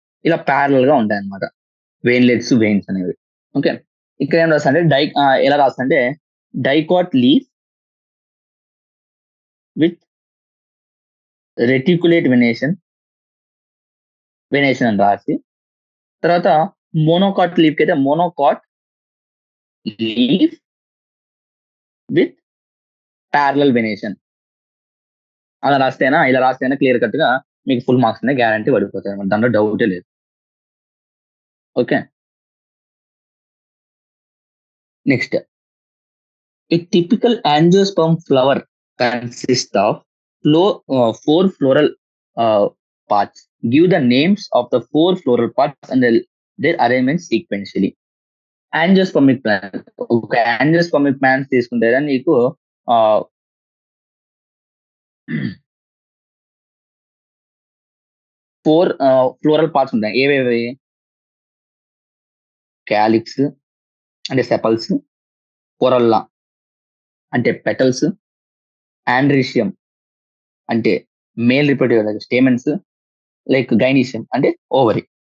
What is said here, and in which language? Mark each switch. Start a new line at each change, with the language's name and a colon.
Telugu: ఇలా ప్యారల్ గా ఉంటాయి అనమాట వెయిన్లెట్స్, వెయిన్స్ అనేవి. ఓకే, ఇక్కడ ఏం రాస్తా అంటే ఎలా రాస్తా అంటే dicot leaf with reticulate venation అని రాసి, తర్వాత మోనోకాట్ లీఫ్ కి అయితే monocot leaf with parallel venation అలా రాస్తేనా, ఇలా రాస్తేనా క్లియర్ కట్ గా మీకు ఫుల్ మార్క్స్ అనేది గ్యారంటీ పడిపోతాయి అనమాట. దాంట్లో డౌటే లేదు. Okay,
English: Next a typical angiosperm flower consist of 4 floral parts. Give the names of the 4 floral parts and their arrangement sequentially.
Telugu: యాంజియోస్పర్మిక్ plant, ఒక యాంజియోస్పర్మిక్ ప్లాంట్ తీసుకుంటే నీకు 4 ఫ్లోరల్ పార్ట్స్ ఉంటాయి. ఏవేవి? క్యాలిక్స్ అంటే సెపల్స్, కొరల్లా అంటే పెటల్స్, ఆండ్రీషియం అంటే male reproductive stamens, like gynoecium అంటే ovary.